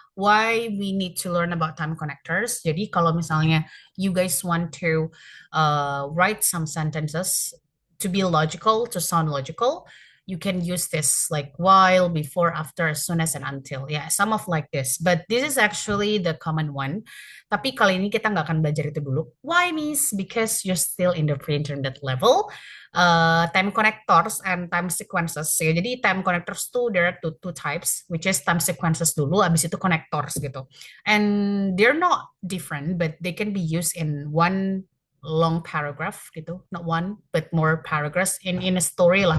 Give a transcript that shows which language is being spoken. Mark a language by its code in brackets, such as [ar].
[en] Why we need to learn about time connectors. [id] Jadi kalau misalnya [en] you guys want to write some sentences to be logical, to sound logical, you can use this like while, before, after, as soon as, and until. Yeah, some of like this. But this is actually the common one. [id] Tapi kali ini kita nggak akan belajar itu dulu. [en] Why, Miss? Because you're still in the pre-internet level. Time connectors and time sequences. Ya, jadi time connectors tuh there are two types, which is time sequences dulu, [id] abis itu [en] connectors gitu. And they're not different, but they can be used in one long paragraph gitu, not one but more paragraphs in a story lah.